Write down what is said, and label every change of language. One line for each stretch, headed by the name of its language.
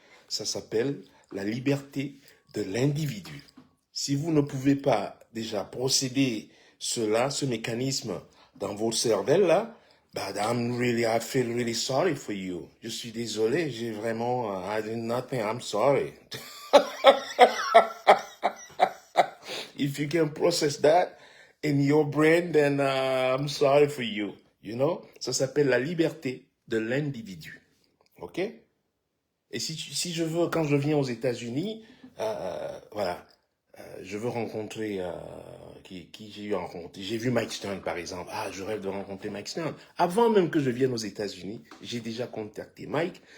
French: Ça s'appelle la liberté de l'individu. Si vous ne pouvez pas déjà procéder ce mécanisme dans votre cervelle là,
English: but I feel really sorry for you.
French: Je suis désolé, j'ai vraiment,
English: I did nothing, I'm sorry. If you can process that in your brain, then I'm sorry for you. You know?
French: Ça s'appelle la liberté de l'individu. OK? Et si je veux, quand je viens aux États-Unis, voilà, je veux rencontrer qui j'ai eu rencontré. J'ai vu Mike Stern, par exemple. Ah, je rêve de rencontrer Mike Stern. Avant même que je vienne aux États-Unis, j'ai déjà contacté Mike.